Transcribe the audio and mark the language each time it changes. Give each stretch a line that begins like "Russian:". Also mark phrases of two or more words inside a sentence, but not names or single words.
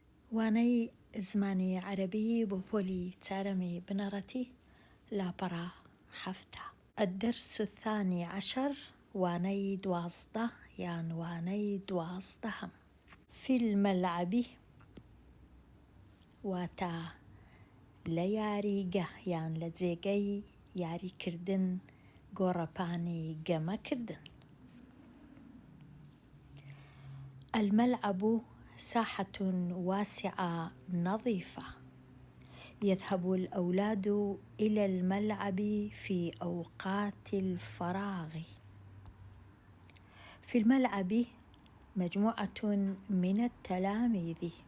Central Kurdish: وانەی زمانی عربی بۆ پۆلی چارەمی بنەڕەتی لاپەڕا هەفتە.
Arabic: الدرس الثاني عشر
Central Kurdish: وانەی 12 یان وانەی 12.
Arabic: في الملعب
Central Kurdish: واتە لە یاریگە یان لە جێگەی یاریکردن، گۆڕەپانی گەمەکردن.
Arabic: الملعب ساحة واسعة نظيفة يذهب الأولاد إلى الملعب في أوقات الفراغ. في الملعب مجموعة من التلاميذ.